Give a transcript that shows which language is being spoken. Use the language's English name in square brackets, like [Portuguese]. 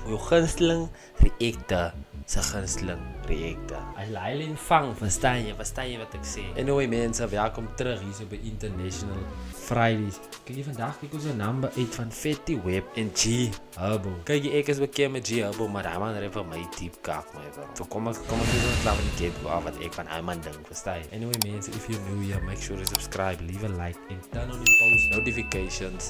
[Afrikaans] Jou gunsteling reactor, sy gunsteling reactor. As Lylin vang, verstaan jy wat ek sê? Anyway mense, welkom terug hier so by International Fridays. Kyk jy vandag kyk ons 'n number 8 van Fetty Wap en G Herbo. Kyk jy ek is bekend met G Herbo, maar hy man het vir my diep kak my bro. So kom ek net laat die get af wat ek van hy man dink, verstaan jy? [English] Anyway mense, if you're new here, make sure to subscribe, leave a like and turn on the post notifications.